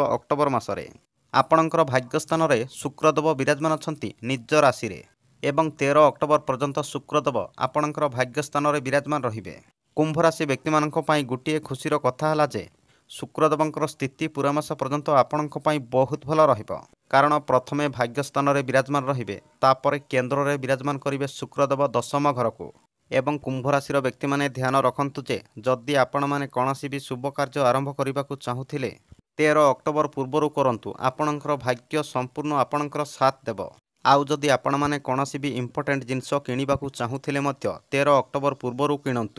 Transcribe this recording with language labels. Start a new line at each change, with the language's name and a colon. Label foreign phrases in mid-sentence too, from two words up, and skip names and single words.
Odia: ଅକ୍ଟୋବର ମାସରେ ଆପଣଙ୍କର ଭାଗ୍ୟ ସ୍ଥାନ ରେ ଶୁକ୍ରଦେବ ବିରାଜମାନ ଅଛନ୍ତି ନିଜ ରାଶି ରେ ଏବଂ 13 ଅକ୍ଟୋବର ପର୍ଯ୍ୟନ୍ତ ଶୁକ୍ରଦେବ ଆପଣଙ୍କର ଭାଗ୍ୟ ସ୍ଥାନ ରେ ବିରାଜମାନ ରହିବେ। କୁମ୍ଭ ରାଶି ବ୍ୟକ୍ତି ମାନଙ୍କ ପାଇଁ ଗୋଟିଏ ଖୁସିର କଥା ହେଲା ଯେ ଶୁକ୍ରଦେବଙ୍କର ସ୍ଥିତି ପୂରା ମାସ ପର୍ଯ୍ୟନ୍ତ ଆପଣଙ୍କ ପାଇଁ ବହୁତ ଭଲ ରହିବ, କାରଣ ପ୍ରଥମେ ଭାଗ୍ୟ ସ୍ଥାନ ରେ ବିରାଜମାନ ରହିବେ, ତାପରେ କେନ୍ଦ୍ର ରେ ବିରାଜମାନ କରିବେ ଶୁକ୍ରଦେବ ଦଶମ ଘର କୁ ଏବଂ କୁମ୍ଭ ରାଶିର ବ୍ୟକ୍ତିମାନେ ଧ୍ୟାନ ରଖନ୍ତୁ ଯେ ଯଦି ଆପଣମାନେ କୌଣସି ବି ଶୁଭ କାର୍ଯ୍ୟ ଆରମ୍ଭ କରିବାକୁ ଚାହୁଁଥିଲେ 13 ଅକ୍ଟୋବର ପୂର୍ବରୁ କରନ୍ତୁ। ଆପଣଙ୍କର ଭାଗ୍ୟ ସମ୍ପୂର୍ଣ୍ଣ ଆପଣଙ୍କର ସାଥ ଦେବ। ଆଉ ଯଦି ଆପଣମାନେ କୌଣସି ବି ଇମ୍ପୋର୍ଟାଣ୍ଟ ଜିନିଷ କିଣିବାକୁ ଚାହୁଁଥିଲେ ମଧ୍ୟ 13 ଅକ୍ଟୋବର ପୂର୍ବରୁ କିଣନ୍ତୁ।